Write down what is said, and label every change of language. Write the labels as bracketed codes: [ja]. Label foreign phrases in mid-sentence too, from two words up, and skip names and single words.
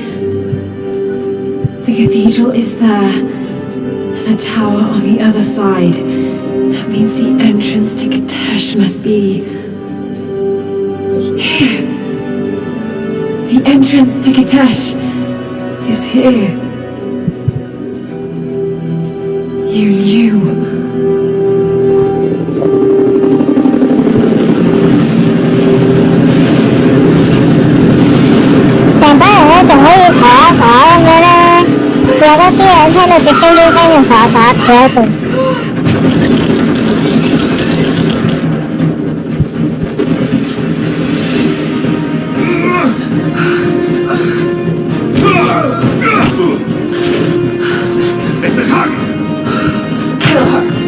[en] The cathedral is there, and the tower on the other side. That means the entrance to Kitesh must be here. The entrance to Kitesh is here. You knew. [yue] 成班人咧仲可以坐一坐咁樣咧，有得啲人聽到隻叮叮聲仲坐一坐企喺度。 [en] It's the time! Kill her.